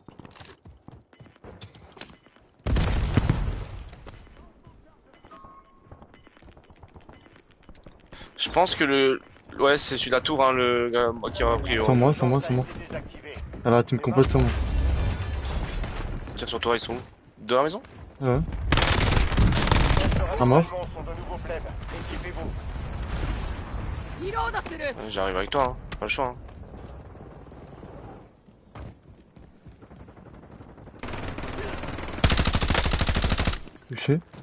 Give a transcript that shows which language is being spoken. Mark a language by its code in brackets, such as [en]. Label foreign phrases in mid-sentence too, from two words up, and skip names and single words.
[fr] Je pense que le. Ouais, c'est celui de la tour, hein, le gars qui a pris. Sur moi, sur moi, sur moi. Alors la team complète sur moi. Tiens, sur toi, ils sont où? De la maison? Ouais. À mort. Sont de nouveaux plebs. Équipez-vous. [ja] リロードする [fr] Ouais, j'arrive avec toi, hein. Pas le choix, hein. Touché.